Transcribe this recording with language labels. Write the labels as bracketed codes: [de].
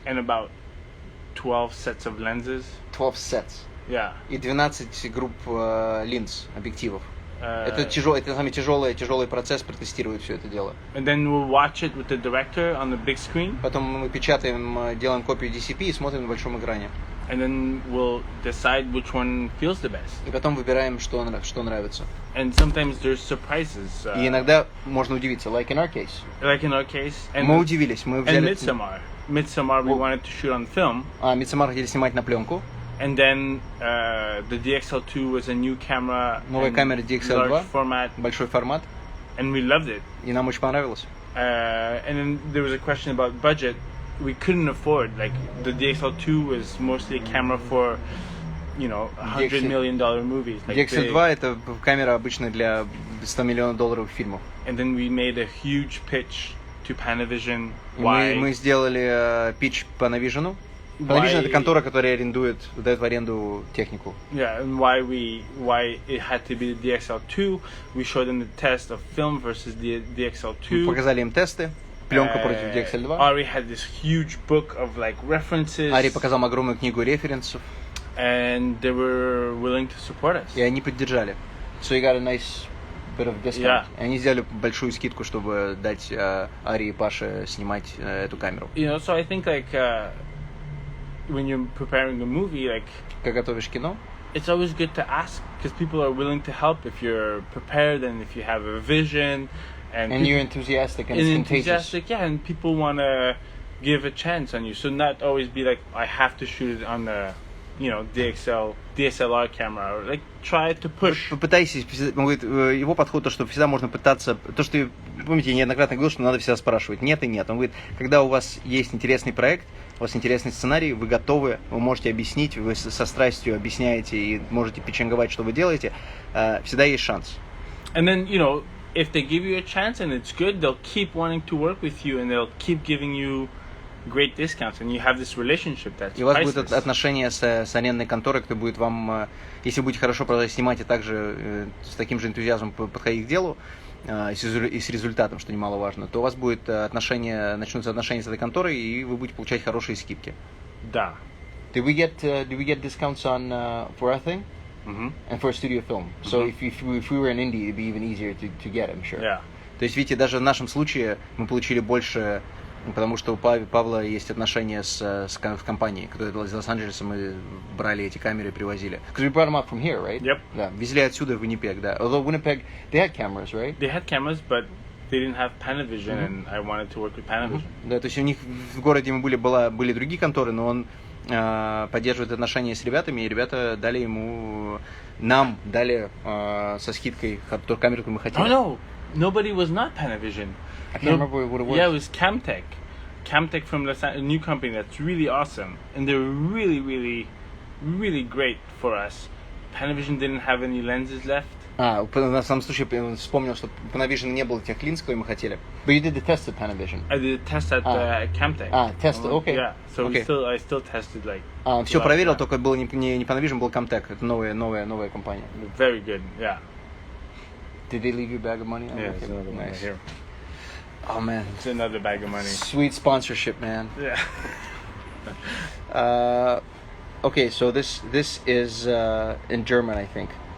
[en] And about 12 sets of lenses. 12 sets. Yeah. [ru] И 12 групп линз, объективов. Это самый тяжелый процесс протестировать все это дело. [en] And then we'll watch it with the director on the big screen. [ru] Потом мы печатаем, делаем копию DCP и смотрим на большом экране. [en] And then we'll decide which one feels the best. [ru] И потом выбираем, что нравится. [en] And sometimes there's surprises. [ru] И иногда можно удивиться, [en] like in our case. And [ru] мы удивились, мы взяли... [en] And Midsommar we wanted to shoot on film. [ru] Midsommar хотели снимать на пленку. [en] And then the DXL2 was a new camera. [ru] Новая камера DXL2. [en] Large format. [ru] Большой формат. [en] And we loved it. [ru] И нам очень понравилось. [en] And then there was a question about budget. We couldn't afford, like, the DXL2 was mostly a camera for, $100 million movies. Like [ru] DXL2 это камера обычно для $100 миллионов фильмов. [en] And then we made a huge pitch to Panavision. [ru] Мы сделали pitch Panavision. Panavision это контора, которая дает в аренду технику. [en] Yeah, and why it had to be the DXL2. We showed them the test of film versus the DXL2. [ru] Мы показали им тесты. Пленка против DXL 2. [en] Ari had this huge book of like references. [ru] Ари показал огромную книгу референсов. [en] And they were willing to support us. [ru] И они поддержали. [en] So you got a nice bit of discount. Yeah. [ru] И они сделали большую скидку, чтобы дать Ари и Паше снимать эту камеру. [en] You know, so I think like when you're preparing a movie, like. [ru] Как готовишь кино? [en] It's always good to ask because people are willing to help if you're prepared and if you have a vision and you're enthusiastic and it's contagious. Yeah, and people want to give a chance on you. So not always be like, I have to shoot it on the, you know, DSLR camera, or like try to push. [ru] Попытайтесь, он говорит, его подход то, что всегда можно пытаться, то, что, помните, я неоднократно говорил, что надо всегда спрашивать, нет и нет. Он говорит, когда у вас есть интересный проект, у вас интересный сценарий, вы готовы, вы можете объяснить, вы со страстью объясняете и можете пичинговать, что вы делаете, всегда есть шанс. [en] And then, you know, if they give you a chance and it's good, they'll keep wanting to work with you and they'll keep giving you great discounts, and you have this relationship that's priceless. [ru] И у вас будет отношение с арендной конторой, кто будет вам, если будете хорошо снимать и также с таким же энтузиазмом подходить к делу, и с результатом, что немаловажно, то у вас будет начнутся отношения с этой конторой, и вы будете получать хорошие скидки. Да. [en] Did we get discounts on for our thing? And for a studio film. So if we were in India, it'd be even easier to get, I'm sure. Yeah. [ru] То есть, видите, даже в нашем случае мы получили больше, потому что у Павла есть отношения с компанией, которая из Лос-Анджелеса, мы брали эти камеры и привозили. [en] Because we brought them up from here, right? Yep. [ru] Да, везли отсюда в Winnipeg, да. [en] Although Winnipeg, they had cameras, right? They had cameras, but they didn't have Panavision, and I wanted to work with Panavision. [ru] Да, то есть у них в городе мы были другие конторы, но он поддерживает отношения с ребятами, и ребята дали нам дали со скидкой ту камеру, которую мы хотели. [en] Oh no, nobody was not Panavision. I can't remember what it was. Yeah, it was Camtech. Camtech from a new company that's really awesome, and they were really, really, really great for us. Panavision didn't have any lenses left. [ru] На самом случае вспомнил, что Panavision не было тех линз, которые мы хотели. [en] But you did the test at Panavision. I did a test at Camtech. Test, okay. Yeah, so okay. I still tested like. [ru] Все проверил, только было не Panavision, был Camtech. Это новая компания. [en] Very good, yeah. Did they leave you a bag of money? Yeah, it's another one right here. Oh man, it's another bag of money. Sweet sponsorship, man. Yeah. Okay, so this is in German, I think.